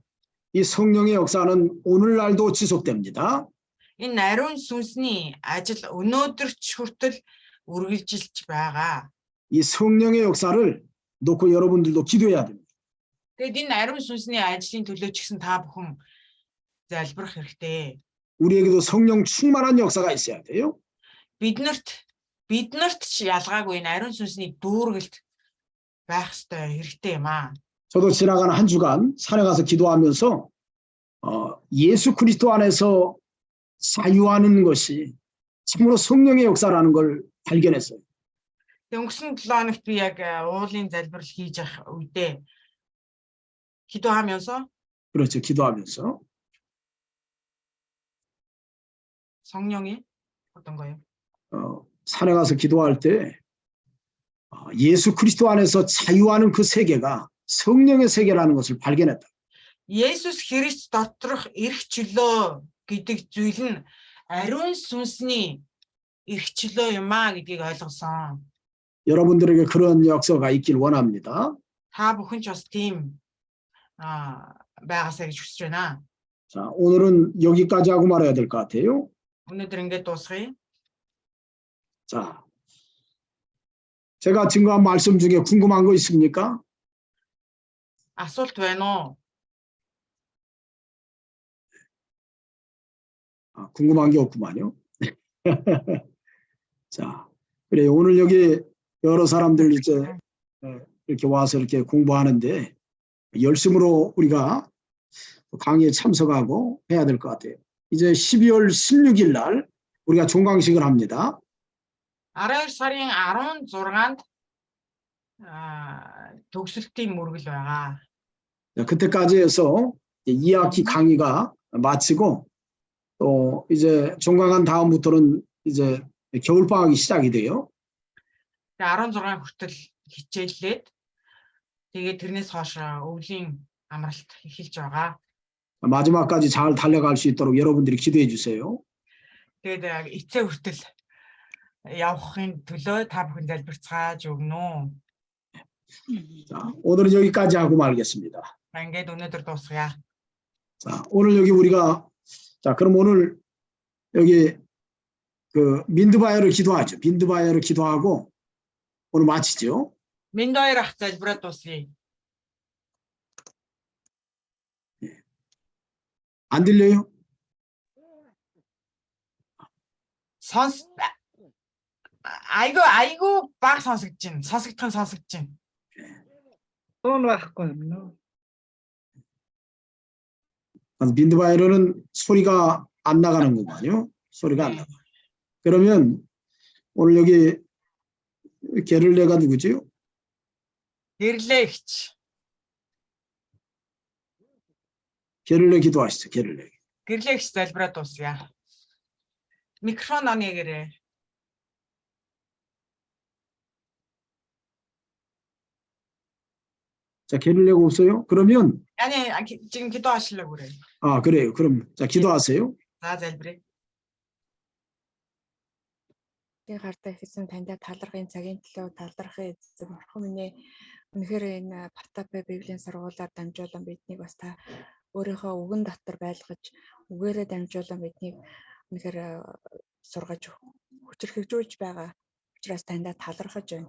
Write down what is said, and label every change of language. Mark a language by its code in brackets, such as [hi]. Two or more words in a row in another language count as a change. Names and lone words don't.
[ko] 이 성령의 역사는 오늘날도 지속됩니다. [mn] Энэ ариун сүнсний ажил өнөөдөр ч хүртэл үргэлжилж байгаа. [ko] 이 성령의 역사를 놓고 여러분들도 기도해야 됩니다. [mn] Тэгээд энэ ариун сүнсний ажлын төлөө ч гэсэн та бүхэн залбирах хэрэгтэй. [ko] 우리에게도 성령 충만한 역사가 있어야 돼요. [mn] Биднэрт ч ялгаагүй энэ ариун сүнсний дүүргэлт байх хэрэгтэй юм аа. [ko] 저도 지나간 한 주간 산에 가서 기도하면서 예수 그리스도 안에서 자유하는 것이 참으로 성령의 역사라는 걸 발견했어요. [mn] Тэгээ өнгөрсөн 7 хоногт би яг уулын залбирал хийж явах үедээ 기도하면서 [ko] 그렇죠. 기도하면서 성령이 어떤 거예요? 산에 가서 기도할 때 예수 그리스도 안에서 자유하는 그 세계가 성령의 세계라는 것을 발견했다. [mn] Есүс Христ доторх эрх чөлөө гэдэг зүйл нь ариун сүнсний эрх чөлөө юм а гэдгийг ойлгосон. [ko] 여러분들에게 그런 역사가 있길 원합니다. [mn] Та бүхэн ч бас тийм байгаасаа гэж хүсэж байна. [ko] 자, 오늘은 여기까지 하고 말아야 될 것 같아요. [mn] Өнөөдөр ингээд дуусгая. [ko] 자, 제가 증거한 말씀 중에 궁금한 거 있습니까? [mn] Асуулт байна уу? [ko] 궁금한 게 없구만요. 자, 그래 오늘 여기 여러 사람들 이제 이렇게 와서 이렇게 공부하는데 열심으로 우리가 강의에 참석하고 해야 될 것 같아요. 이제 12월 16일 날 우리가 종강식을 합니다. [mn] 12 сарын 16-нд төгсөлтийн мөргөл байгаа. [ko] 자, 그때까지 해서 2학기 강의가 마치고 또 이제 종강한 다음부터는 이제 겨울방학이 시작이 돼요. [mn] 16 хүртэл хичээллээд тэгээд тэрнээс хойш өвлийн амралт эхэлж байгаа. [ko] 마지막까지 잘 달려갈 수 있도록 여러분들이 기도해 주세요. [mn] Тэгээд эцээ хүртэл явахын төлөө та бүхэн залбирцгааж өгнө. [ko] 자, 오늘은 여기까지 하고 말겠습니다. [mn] Ингээд өнөөдөр дуусгая. [ko] 자, 오늘 여기 우리가 자, 그럼 오늘 여기 그 민드바이어를 기도하죠. 민드바이어를 기도하고 오늘 마치죠. [mn] Миндоёр ах залбираад дуусгая. [ko] 안 들려요? [mn] 아이고 баг сонсогдож байна. Сонсогдох нь сонсогдож байна. Туун байхгүй юм. [ko] 민드바이어는 소리가 안 나가는 거군요. 소리가 안 나가. 그러면 오늘 여기 게를레가 누구지요? [mn] Гэрлэгч. [ko] 게를레 기도하시죠. 게를레. [mn] Гэрлэгч залбираад дуусгая. Микрофон on ягээрэй. [ko] 자, 게를레가 없어요? 그러면 아니 지금 기도하시려고 그래요. 그래요. 그럼 자, 기도하세요. [mn] За залбирая. Би гартаа хийсэн таньда талархын цагийн төлөө талархын эзэн бурхан минь үнэхээр энэ Батапэ Библийн сургуулиар дамжуулан биднийг бас та өөрийнхөө үгэн дотор байлгаж үгээрээ дамжуулан биднийг үнэхээр сургаж хүчрхэгжүүлж байгаа учраас таньда талархаж байна.